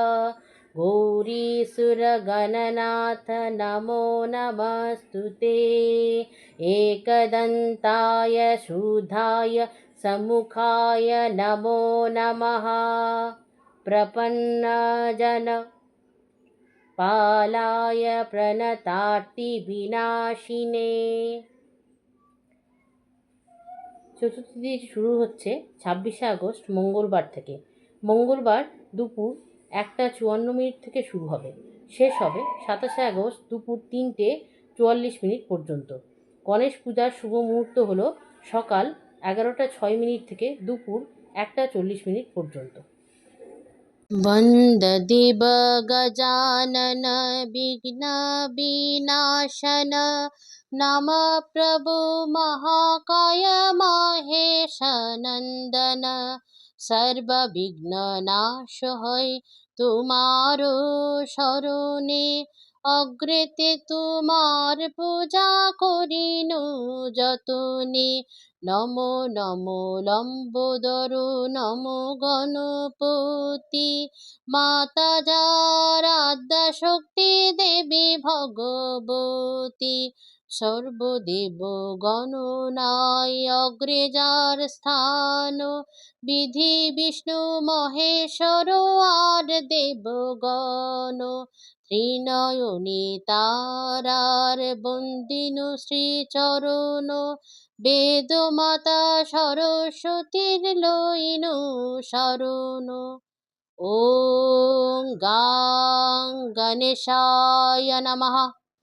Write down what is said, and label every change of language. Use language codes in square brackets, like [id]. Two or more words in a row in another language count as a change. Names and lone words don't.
[sa] गौरीसुरगणनाथ नमो नमस्तुते एकदन्ताय शुद्धाय समुखाय नमो नमः प्रपन्नजन पालाय प्रणतार्तिविनाशिने। [bn] চতুর্থী শুরু হচ্ছে 26শে আগস্ট মঙ্গলবার থেকে। মঙ্গলবার দুপুর 1:54 থেকে শুরু হবে, শেষ হবে 27শে আগস্ট দুপুর 3:44 পর্যন্ত। গণেশ পূজার শুভ মুহূর্ত হলো সকাল 11:06 থেকে দুপুর 1:40 পর্যন্ত। বন্দদেব গজানন বিঘ্নবিনাশন নমঃ প্রভু মহাকায় মহেশ নন্দন সর্ববিঘ্ননাশ হয় তোমার শরণে অগ্রেতে তোমার পূজা করিনু যতনে নমো নমো লম্বোদর নমো গণপতি মাতা যারাধ্যা শক্তি দেবী ভগবতী সর্বদেব গণনায় অগ্রে যার স্থান বিধি বিষ্ণু মহেশ্বর আর দেবগণ ত্রিনয়নী তারার বন্দিনু শ্রীচরণ বেদমাতা সরস্বতীর লইনু শরণ। [sa] ॐ गां गणेशाय नमः।